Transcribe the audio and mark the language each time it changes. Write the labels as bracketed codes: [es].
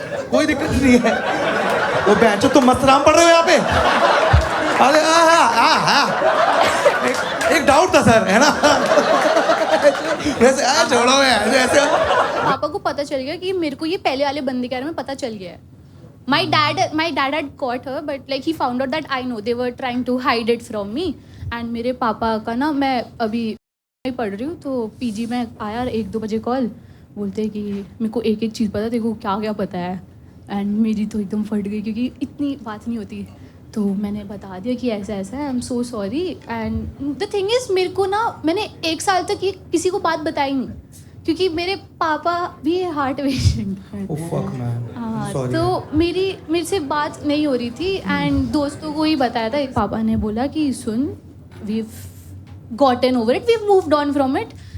[hi] कोई दिक्कत नहीं है. वो बैचो तुम मस्तराम पढ़ रहे हो यहाँ पे? अरे एक डाउट था सर, है ना? ऐसे छोड़ो ऐसे. पापा को पता चल गया कि मेरे को ये पहले वाले बंदे के बारे में पता चल गया है. [en] My dad had caught her, but like he found out that I know they were trying to hide it from me. [hi] And मेरे पापा का ना, मैं अभी पढ़ रही हूँ तो पीजी में आया 1-2 बजे कॉल, बोलते हैं कि मेरे को एक एक चीज़ पता है, तेरे को क्या क्या पता है. एंड मेरी तो एकदम फट गई क्योंकि इतनी बात नहीं होती. तो मैंने बता दिया कि ऐसा ऐसा है, [en] I am so sorry. And the thing is, [hi] मेरे को ना, मैंने 1 साल तक ये किसी को बात बताई नहीं क्योंकि मेरे पापा भी हार्ट पेशेंट हैं. [en] Oh fuck man. [hi] हाँ, [en] Sorry. [hi] तो मेरे से बात नहीं हो रही थी. एंड दोस्तों को ही बताया था. पापा ने बोला कि सुन, [en] we've gotten over it, we've moved on from it.